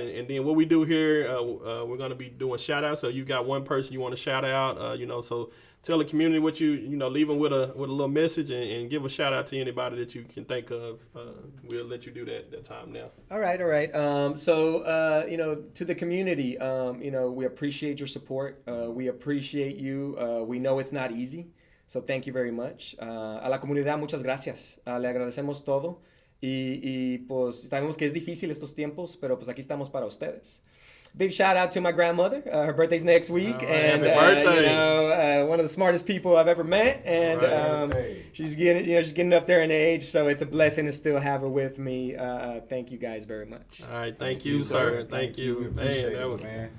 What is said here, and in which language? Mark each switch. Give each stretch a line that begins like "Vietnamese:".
English: And then what we do here, we're going to be doing shout outs. So you got one person you want to shout out, so tell the community what leave them with a little message and give a shout out to anybody that you can think of. We'll let you do that time now. All right. To the community, we appreciate your support. We appreciate you. We know it's not easy. So thank you very much.
Spanish: A la comunidad, muchas gracias. Le agradecemos todo. Y pues sabemos que es difícil estos tiempos, pero pues aquí estamos para ustedes.
English: Big shout out to my grandmother. Her birthday's next week, and happy birthday. One of the smartest people I've ever met, and she's getting up there in age, so it's a blessing to still have her with me. Thank you guys very much. All right, thank you, sir. Thank you, man.